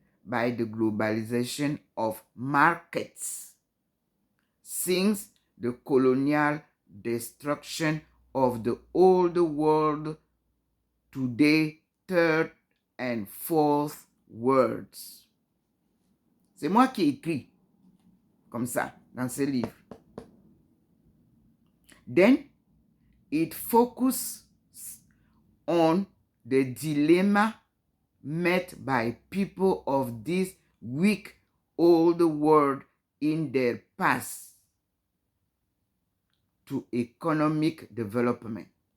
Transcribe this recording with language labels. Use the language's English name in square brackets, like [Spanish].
[English] by the globalization of markets since the colonial destruction of the old world to the third and fourth worlds. [French] C'est moi qui écris comme ça dans ce livre. [English] Then it focuses on the dilemma met by people of this weak old world in their path to economic development.